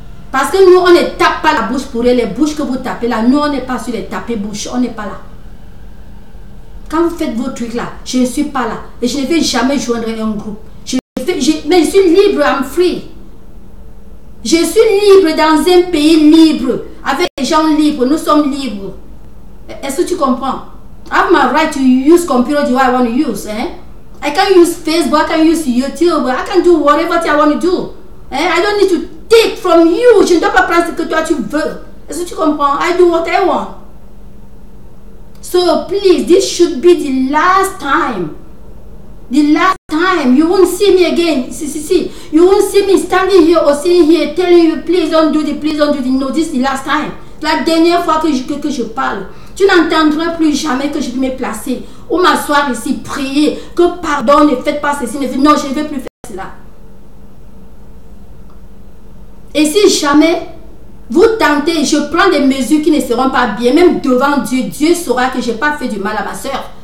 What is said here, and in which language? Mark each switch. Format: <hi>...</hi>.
<fr>Parce que nous, on ne tape pas la bouche pour eux. Les bouches que vous tapez là, nous, on n'est pas sur les taper bouches. On n'est pas là. Quand vous faites vos trucs là, je ne suis pas là. Et je ne vais jamais joindre un groupe. Mais je suis libre,</fr> <en>I'm free.</en> <fr>Je suis libre dans un pays libre. Avec des gens libres, nous sommes libres. Est-ce que tu comprends?</fr> <en>I have my right to use computer the way I want to use. I can use Facebook, I can use YouTube, I can do whatever I want to do. I don't need to take from you.</en> <fr>Je ne dois pas prendre ce que toi tu veux. Est-ce que tu comprends?</fr> <en>I do what I want. So please, this should be the last time. The last time. You won't see me again. See. You won't see me standing here or sitting here telling you, please don't do the no, this is the last time.</en> <fr>La dernière fois que je parle. Tu n'entendras plus jamais que je vais me placer ou m'asseoir ici, prier, que pardon, ne faites pas ceci, non, je ne vais plus faire cela. Et si jamais vous tentez, je prends des mesures qui ne seront pas bien, même devant Dieu, Dieu saura que je n'ai pas fait du mal à ma soeur.</fr>